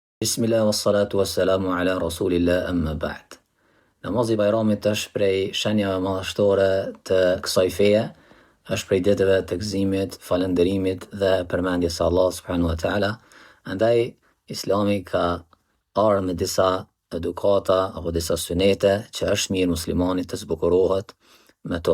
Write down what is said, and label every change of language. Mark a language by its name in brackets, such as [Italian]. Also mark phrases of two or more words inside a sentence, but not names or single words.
[Arabic] بسم الله والصلاة والسلام على رسول الله أما بعد. [Albanian] Namazi i Bajramit është prej shenjave madhështore të kësaj feje, është prej ditëve të gëzimit, falënderimit dhe përmendjes së Allah [Arabic] سبحانه وتعالى. [Albanian] Andaj Islami ka ardhur me disa edukata apo disa sunete që është mirë muslimanit të zbukurohet me to.